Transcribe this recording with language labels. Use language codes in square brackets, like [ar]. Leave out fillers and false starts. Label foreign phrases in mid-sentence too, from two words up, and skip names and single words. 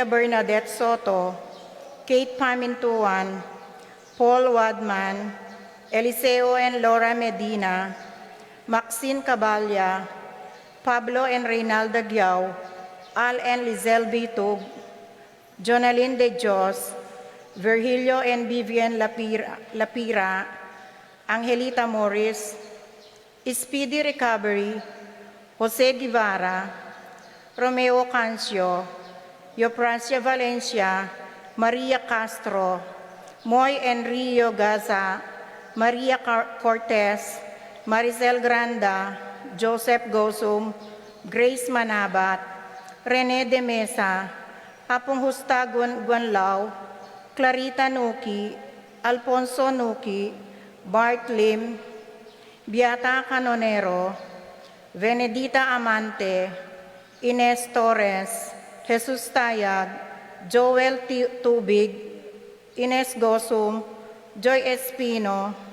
[en] Bernadette Soto, Kate Pamintuan, Paul Wadman, Eliseo and Laura Medina, Maxine Caballa, Pablo and Reynalda Giao, Al and Lizelle Bitug, Jonalyn De Dios, Virgilio and Vivian Lapira, Angelita Morris, Speedy Recovery, Jose Guevara, Romeo Cancio, Yoprancia Valencia, Maria Castro, Moy and Rio Gaza, Maria Cortez, Maricel Granda, Joseph Gosum, Grace Manabat, Rene de Mesa, Apong Husta Guanlao, Clarita Nuki, Alfonso Nuki, Bart Lim, Beata Canonero, Venedita Amante, Ines Torres, Jesus Tayag, Joel Tubig, Ines Gosum, Joy Espino,